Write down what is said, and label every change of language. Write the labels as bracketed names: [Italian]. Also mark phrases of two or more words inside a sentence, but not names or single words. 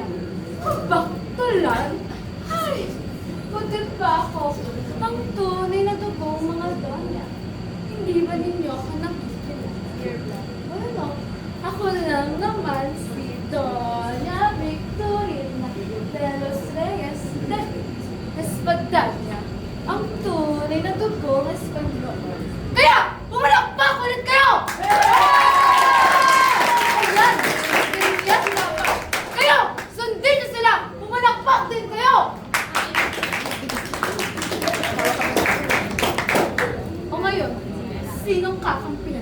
[Filipino] Baktulan? Ay, buti pa ako. Ang tunay na dugong mga donya. Hindi ba ninyo ako nakikita? Ano? Ako lang naman si Doña Victorina de los Reyes de Espadanya. Ang tunay na dugong Espanyol. Kaya! Pumalakpak ulit kayo! Ayan! Ganyan dapat! Kayo! Sundin niyo sila! Pumalakpak din kayo! O ngayon, sinong kakampihan?